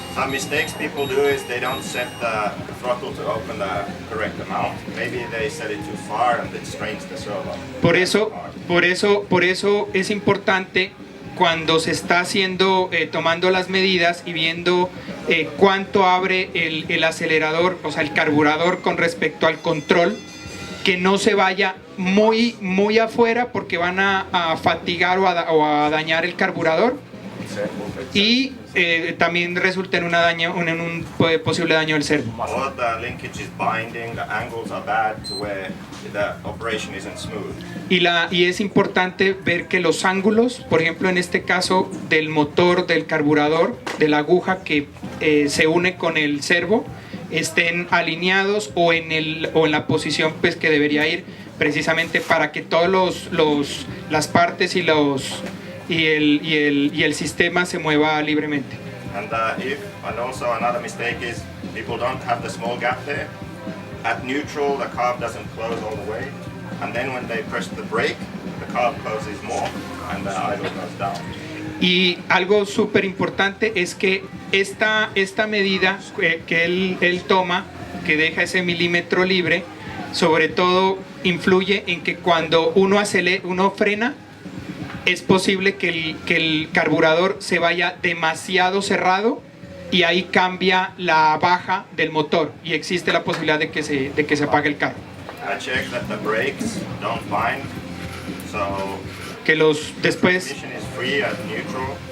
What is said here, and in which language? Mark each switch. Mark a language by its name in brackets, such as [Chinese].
[English] Some mistakes people do is they don't set the throttle to open the correct amount. Maybe they set it too far and it strains the servo. [Spanish] Por eso es importante cuando se está haciendo, tomando las medidas y viendo cuánto abre el acelerador, o sea, el carburador con respecto al control, que no se vaya muy afuera porque van a fatigar o a dañar el carburador y también resulta en un posible daño del servo. [English] Or the linkage is binding, the angles are bad to where the operation isn't smooth. [Spanish] Y es importante ver que los ángulos, por ejemplo en este caso del motor, del carburador, de la aguja que se une con el servo, estén alineados o en la posición pues que debería ir, precisamente para que todos las partes y el sistema se mueva libremente. [English] And also another mistake is people don't have the small gap there. At neutral, the carb doesn't close all the way, and then when they press the brake, the carb closes more, and the idle goes down. [Spanish] Y algo súper importante es que esta medida que él toma, que deja ese milímetro libre, sobre todo influye en que cuando uno frena, es posible que el carburador se vaya demasiado cerrado y ahí cambia la baja del motor y existe la posibilidad de que se apague el carro. [English] I check that the brakes don't bind, so [Spanish] Que después [English] transmission is free at neutral.